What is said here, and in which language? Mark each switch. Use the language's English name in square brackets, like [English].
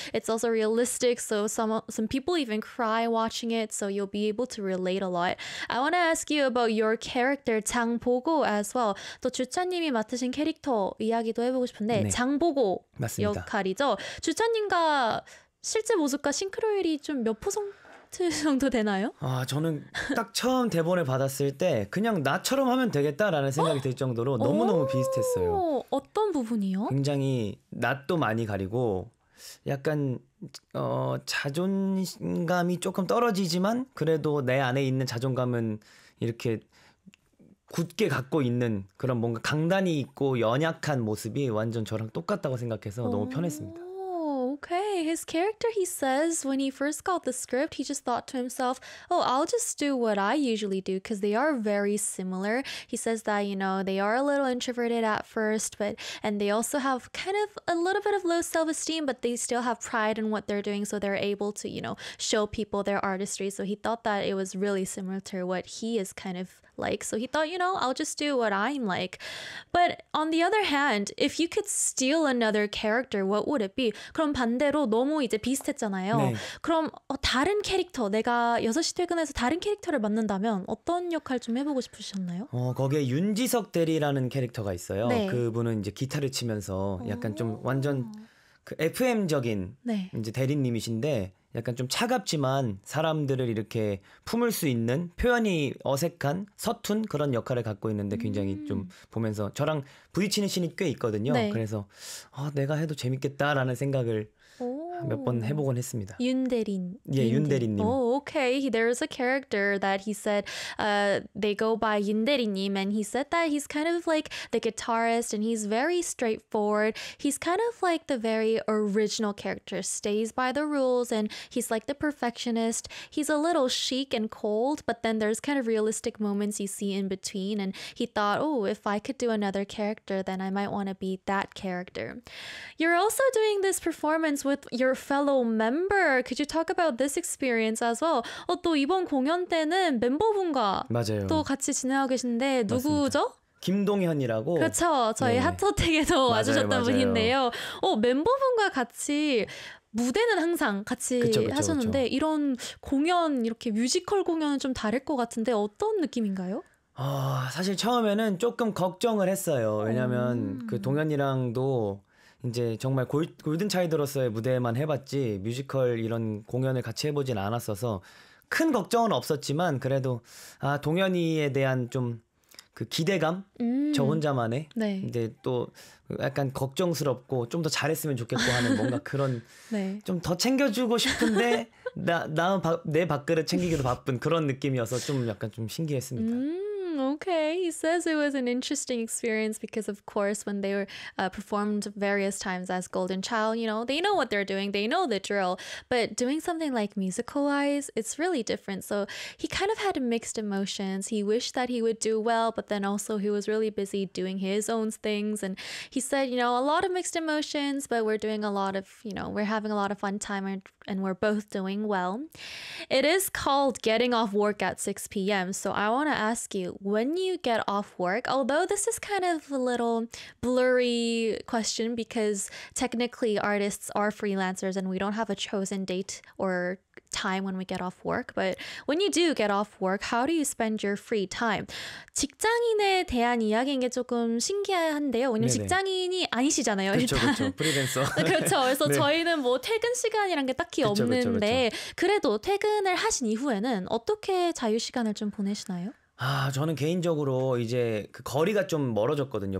[English] It's also realistic, so some people even cry watching it, so you'll be able to relate a lot. I want to ask you about your character, 장보고 as well. [Korean] 또 주찬님이 맡으신 캐릭터 이야기도 해보고 싶은데, 네, 장보고 맞습니다. 역할이죠. 주찬님과 실제 모습과 싱크로율이 좀몇 퍼센트 정도 되나요? 아, 저는 딱 처음 대본을 받았을 때 그냥 나처럼 하면 되겠다라는 생각이 들 정도로 너무너무 비슷했어요. 어떤 부분이요? 굉장히 낯도 많이 가리고 약간 자존감이 조금 떨어지지만 그래도 내 안에 있는 자존감은 이렇게 굳게 갖고 있는 그런 뭔가 강단이 있고 연약한 모습이 완전 저랑 똑같다고 생각해서 너무 편했습니다. [English] Okay, his character, he says, when he first got the script, he just thought to himself, oh, I'll just do what I usually do because they are very similar. He says that, you know, they are a little introverted at first, but, and they also have kind of a little bit of low self-esteem, but they still have pride in what they're doing. So they're able to, you know, show people their artistry. So he thought that it was really similar to what he is kind of like. So he thought, you know, I'll just do what I'm like. But on the other hand, if you could steal another character, what would it be? [Korean] 그럼 반대로 너무 이제 비슷했잖아요. 네. 그럼 다른 캐릭터, 내가 6시 퇴근해서 다른 캐릭터를 맡는다면 어떤 역할 좀 해보고 싶으셨나요? 거기에 윤지석 대리라는 캐릭터가 있어요. 네. 그분은 이제 기타를 치면서 약간 좀 완전 오. 그 FM적인 네. 이제 대리님이신데 약간 좀 차갑지만 사람들을 이렇게 품을 수 있는 표현이 어색한 서툰 그런 역할을 갖고 있는데 굉장히 좀 보면서 저랑 부딪히는 씬이 꽤 있거든요. 네. 그래서 내가 해도 재밌겠다라는 생각을 몇번 해보곤 했습니다. 예, 윤대리. 윤대리님. 오, okay. [English] There is a character that he said they go by 윤대리님, and he said that he's kind of like the guitarist, and he's very straightforward. He's kind of like the very original character, stays by the rules, and he's like the perfectionist. He's a little chic and cold, but then there's kind of realistic moments you see in between, and he thought, oh, if I could do another character, then I might want to be that character. You're also doing this performance with your fellow member. Could you talk about this experience as well? [Korean] 또 이번 공연 때는 멤버분과 또 맞아요. 같이 지내고 계신데 맞습니다. 누구죠? 김동현이라고, 그렇죠. 저희 네. 핫토텍에서 맞아요, 와주셨던 맞아요. 분인데요. 멤버분과 같이 무대는 항상 그쵸, 같이 그쵸, 그쵸. 하셨는데 이런 공연, 이렇게 뮤지컬 공연은 좀 다를 것 같은데 어떤 느낌인가요? 사실 처음에는 조금 걱정을 했어요. 왜냐면 그 동현이랑도 이제 정말 골든차이드로서의 무대만 해봤지, 뮤지컬 이런 공연을 같이 해보진 않았어서, 큰 걱정은 없었지만, 그래도, 동현이에 대한 좀, 그 기대감? 저 혼자만의? 네. 이제 또, 약간 걱정스럽고, 좀더 잘했으면 좋겠고 하는 뭔가 그런, 네. 좀더 챙겨주고 싶은데, 내 밥그릇 챙기기도 바쁜 그런 느낌이어서 좀 약간 좀 신기했습니다. [English] Okay. He says it was an interesting experience because, of course, when they were performed various times as Golden Child, you know, they know what they're doing, they know the drill. But doing something like musical-wise, it's really different. So he kind of had mixed emotions. He wished that he would do well, but then also he was really busy doing his own things. And he said, you know, a lot of mixed emotions, but we're doing a lot of, you know, we're having a lot of fun time and we're both doing well. It is called getting off work at 6 p.m. So I want to ask you, when you get off work, although this is kind of a little blurry question because technically artists are freelancers and we don't have a chosen date or time when we get off work, but when you do get off work, how do you spend your free time? [Korean] 직장인에 대한 이야기인 게 조금 신기한데요. 왜냐면 직장인이 아니시잖아요, 그쵸, 그쵸. 일단. 프리랜서. 그렇죠. 그래서 네. 저희는 뭐 퇴근 시간이란 게 딱히 그쵸, 그쵸, 그쵸. 없는데, 그래도 퇴근을 하신 이후에는 어떻게 자유 시간을 좀 보내시나요? 저는 개인적으로 이제 그 거리가 좀 멀어졌거든요.